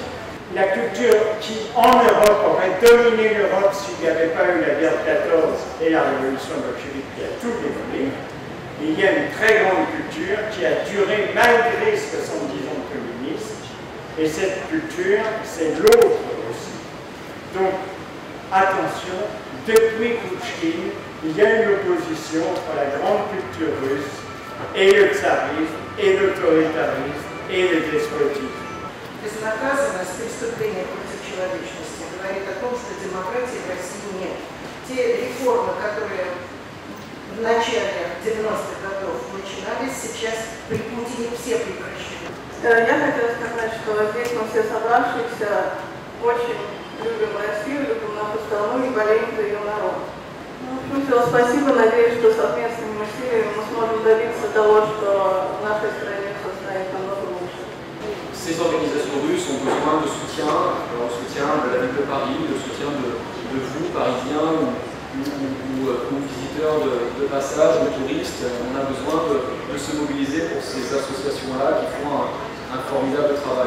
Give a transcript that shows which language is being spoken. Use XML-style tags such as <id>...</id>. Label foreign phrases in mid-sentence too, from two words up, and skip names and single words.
<fr>La culture qui, en Europe, aurait dominé l'Europe s'il n'y avait pas eu la guerre de 14 et la révolution bolchevique qui a tout démoli, il y a une très grande culture qui a duré malgré 70 ans de communisme, et cette culture, c'est l'autre aussi. Donc, attention, depuis Pouchkine, il y a une opposition entre la grande culture russe et le tsarisme, et l'autoritarisme, et le despotisme.</fr> <ru>Безнаказанность преступления против человечности говорит о том, что демократии в России нет. Те реформы, которые в начале 90-х годов начинались, сейчас при Путине все прекращены. Я хотела сказать, что здесь мы все собравшиеся очень любим Россию, любим нашу страну и болеем за ее народ. В общем, все, спасибо. Надеюсь, что совместными усилиями мы сможем добиться того, что в нашей стране все станет намного лучше.</ru> <fr>Ces organisations russes ont besoin de soutien, le soutien de la ville de Paris, le soutien de vous, Parisiens ou visiteurs de passage, de touristes. On a besoin de se mobiliser pour ces associations-là qui font un formidable travail.</fr>